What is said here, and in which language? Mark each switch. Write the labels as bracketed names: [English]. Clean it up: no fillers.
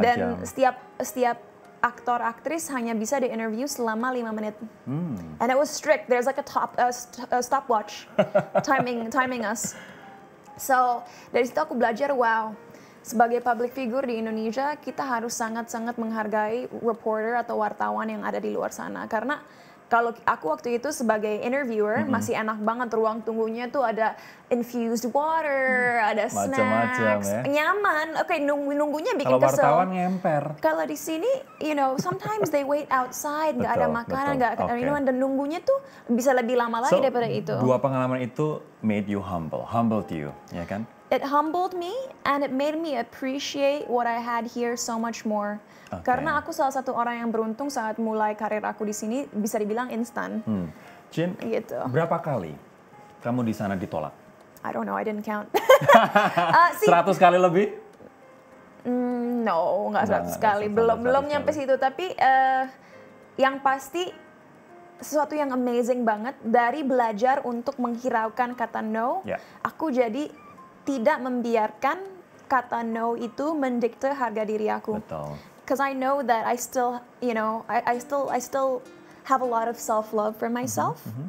[Indonesian] dan setiap aktor aktris hanya bisa di-interview selama 5 menit. [English] And it was strict. There's like a stopwatch timing us. [Indonesian] So, dari situ aku belajar, wow, sebagai public figure di Indonesia, kita harus sangat-sangat menghargai reporter atau wartawan yang ada di luar sana. Karena kalau aku waktu itu sebagai interviewer, masih enak banget ruang tunggunya tuh ada infused water, ada snacks, nyaman. Oke, nunggunya bikin kesel. Kalau wartawan ngemper. Kalau di sini, you know, [English] sometimes they wait outside, [Indonesian] nggak ada makanan, nggak ada minuman, dan nunggunya tuh bisa lebih lama lagi daripada itu. Dua pengalaman itu [English] made you humble to you, [Indonesian] ya kan? [English] It humbled me and it made me appreciate what I had here so much more. Okay. [Indonesian] Karena aku salah satu orang yang beruntung saat mulai karir aku di sini bisa dibilang instan. Jin, gitu. Berapa kali kamu di sana ditolak? [English] I don't know, I didn't count. [Indonesian] 100 kali lebih? No, nggak 100 kali. Belum nyampe situ. Tapi yang pasti sesuatu yang amazing banget dari belajar untuk menghiraukan kata no. Aku jadi tidak membiarkan kata no itu mendikte harga diri aku. Betul. [English] Because I know that I still, you know, I still have a lot of self-love for myself.